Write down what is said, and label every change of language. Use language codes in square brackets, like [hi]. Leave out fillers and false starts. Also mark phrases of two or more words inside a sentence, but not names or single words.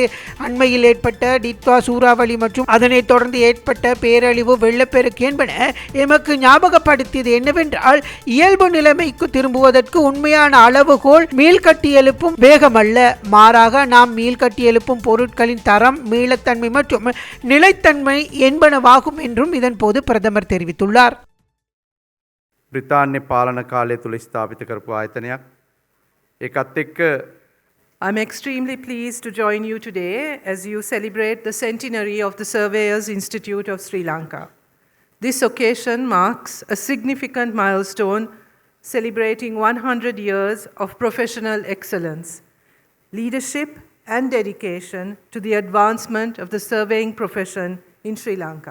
[ta] அண்மையில் ஏற்பட்ட டித்வா சூறாவளி மற்றும் அதனைத் தொடர்ந்து ஏற்பட்ட பேரழிவு, வெள்ளப்பெருக்கு என்பன எமக்கு ஞாபகப்படுத்தியது என்னவென்றால், இயல்பு நிலைமைக்கு திரும்புவதற்கு உண்மையான அளவுகோல் மீள்கட்டி எழுப்பும் வேகமல்ல, மாறாக நாம் மீள்கட்டி எழுப்பும் பொருட்களின் தரம், மீளத்தன்மை மற்றும் நிலைத்தன்மை என்பனவாகும் என்றும் இதன் போது பிரதமர் தெரிவித்துள்ளார். [si] බ්‍රිතාන්‍ය පාලන காலය තුල ස්ථාපිත කරපු ආයතනයක්. ඒකත් එක්ක [en] I'm extremely pleased to join you today as you celebrate the centenary of the Surveyors Institute of Sri Lanka. This occasion marks a significant milestone celebrating 100 years of professional excellence, leadership and dedication to the advancement of the surveying profession in Sri Lanka.